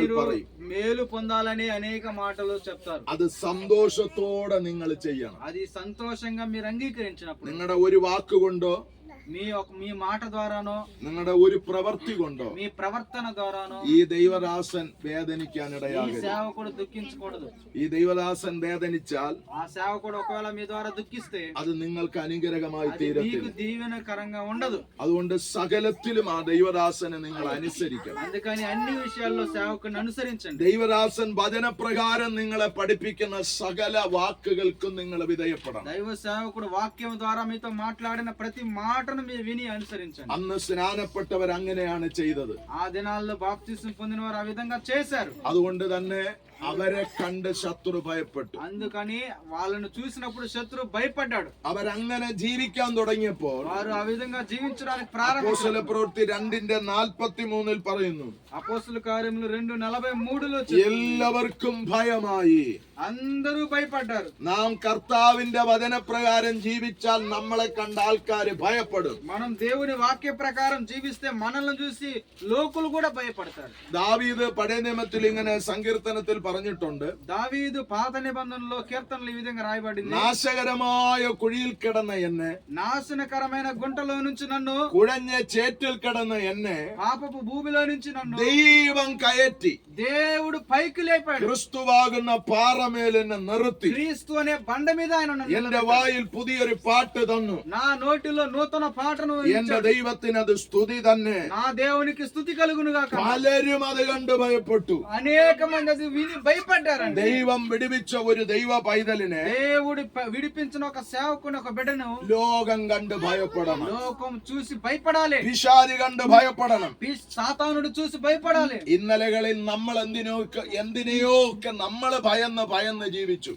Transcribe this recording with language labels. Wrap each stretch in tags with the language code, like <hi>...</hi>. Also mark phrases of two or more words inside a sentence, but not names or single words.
<te>మీరు</te> <ml>പറയും.</ml> <te>మేలు పొందాలని అనేక మాటలు చెప్తారు.</te> <ml>അത് സന്തോഷത്തോടെ നിങ്ങൾ ചെയ്യണം.</ml> <te>అది సంతోషంగా మీరు అంగీకరించినప్పుడు</te> <ml>നിങ്ങളുടെ ഒരു വാക്കുകൊണ്ടോ</ml> <te>మీ మాట ద్వారానో</te> <ml>നിങ്ങളുടെ ഒരു പ്രവൃത്തി കൊണ്ടോ</ml> <te>మీ ప్రవర్తన ద్వారానో</te> <ml>ഈ ദൈവദാസൻ</ml> <te>ఈ</te> <ml>വേദനിക്കാനിടയാകരുത്.</ml> <te>సేవకుడు దుఃఖించకూడదు.</te> <ml>ഈ ദൈവദാസൻ വേദനിച്ചാൽ</ml> <te>ఆ సేవకుడు ఒకవేళ మీ ద్వారా దుఃఖిస్తే</te> <ml>അത് നിങ്ങൾക്ക് അനുഗ്രഹമായി</ml> <te>అది</te> <ml>തീരത്തില്ല.</ml> <te>మీకు దీవెనకరంగా ఉండదు.</te> <ml>അതുകൊണ്ട് സകലത്തിലും ആ ദൈവദാസനെ നിങ്ങൾ അനുസരിക്കണം.</ml> <te>అందుకని అన్ని విషయాల్లో సేవకుని అనుసరించండి.</te> <ml>ദൈവദാസൻ വചനപ്രകാരം നിങ്ങളെ പഠിപ്പിക്കുന്ന സകല വാക്കുകൾക്കും നിങ്ങൾ വിധേയപ്പെടണം.</ml> <te>దైవ సేవకుడు వాక్యం ద్వారా మీతో మాట్లాడిన ప్రతి మాటను మీరు విని అనుసరించండి.</te> <ml>അന്ന് സ്നാനപ്പെട്ടവർ അങ്ങനെയാണ് ചെയ്തത്.</ml> <te>ఆ దినాల్లో బాప్తిసం పొందిన వారు ఆ విధంగా చేశారు.</te> <ml>അതുകൊണ്ട് തന്നെ അവരെ കണ്ട് ശത്രു ഭയപ്പെട്ടു.</ml> <te>అందుకని వాళ్ళను చూసినప్పుడు శత్రు భయపడ్డాడు.</te> <ml>അവരങ്ങനെ ജീവിക്കാൻ തുടങ്ങിയപ്പോൾ</ml> <te>వారు ఆ విధంగా జీవించడానికి ప్రారంభించారు.</te> <ml>അപ്പോസ്തല പ്രവൃത്തി 2:43 പറയുന്നു,</ml> <te>అపోస్తలుల కార్యములు 2:43</te> <ml>എല്ലാവർക്കും ഭയമായി.</ml> <te>అందరూ భయపడ్డారు.</te> <ml>നാം കർത്താവിന്റെ വചനപ്രകാരം ജീവിച്ചാൽ നമ്മളെ കണ്ട ആൾക്കാര് ഭയപ്പെടും.</ml> <te>మనం దేవుని వాక్య ప్రకారం జీవిస్తే మనల్ని చూసి లోకులు కూడా భయపడతారు.</te> <ml>ദാവീദ് പഴയ നിയമത്തിൽ ഇങ്ങനെ സങ്കീർത്തനത്തിൽ പറഞ്ഞിട്ടുണ്ട്,</ml> <te>దావీదు పాత నిబంధనలో కీర్తనలు ఈ విధంగా రాయబడింది.</te> <ml>നാശകരമായ കുഴിയിൽ കിടന്ന എന്നെ,</ml> <te>నాశనకరమైన గుంటలో నుంచి నన్ను,</te> <ml>കുഴഞ്ഞ ചേറ്റിൽ കിടന്ന എന്നെ</ml> <te>పాపపు భూమిలో నుంచి నన్ను</te> <ml>ദൈവം കയറ്റി</ml> <te>దేవుడు పైకి లేపాడు.</te> <ml>ക്രിസ്തുവാകുന്ന പാറമേൽ എന്നെ നിർത്തി.</ml> <te>క్రీస్తు అనే బండ మీద ఆయన నన్ను</te> <ml>എന്റെ</ml> <te>నిలబెట్టాడు.</te> <ml>വായിൽ പുതിയൊരു പാട്ട് തന്നു.</ml> <te>నా నోటిలో నూతన పాటను</te> <ml>എന്റെ</ml> <te>ఇచ్చాడు.</te> <ml>ദൈവത്തിന് അത് സ്തുതി തന്നെ.</ml> <te>నా దేవునికి స్తుతి కలుగును గాక.</te> <ml>പലരും അത് കണ്ട് ഭയപ്പെട്ടു.</ml> <te>అనేక మంది అది విని భయపడ్డారండి.</te> <ml>ദൈവം വിടുവിച്ച ഒരു ദൈവ പൈതലിനെ</ml> <te>దేవుడు విడిపించిన ఒక సేవకుని, ఒక బిడ్డను</te> <ml>ലോകം കണ്ട് ഭയപ്പെടണം.</ml> <te>లోకం చూసి భయపడాలి.</te> <ml>പിശാച് കണ്ട് ഭയപ്പെടണം.</ml> <te>సాతానుడు చూసి భయపడాలి.</te> <ml>ഇന്നലകളിൽ നമ്മൾ എന്തിനെയോ ഒക്കെ നമ്മൾ ഭയന്ന് ജീവിച്ചു.</ml>